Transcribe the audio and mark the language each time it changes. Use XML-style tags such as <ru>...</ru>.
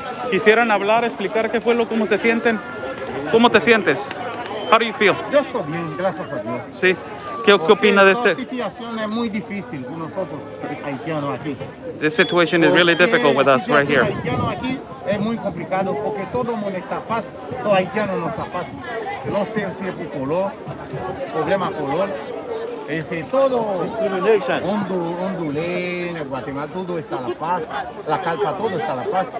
<es>Quisieran hablar, explicar qué fue cómo se sienten. ¿Cómo te sientes?</es> <en>How do you feel?</en> <es>Yo estoy bien, gracias a Dios. Sí. ¿Qué opina de Esta este? situación es muy difícil con nosotros haitianos aquí.</es> <en>This situation is really difficult with us right here.</en> <es>Haitiano aquí es muy complicado porque todo el mundo está paz, los haitianos no están paz. No sé si es por color, problema color. Es todo Hondulé, en Guatemala, todo está la paz, la calpa, todo está la paz.</es>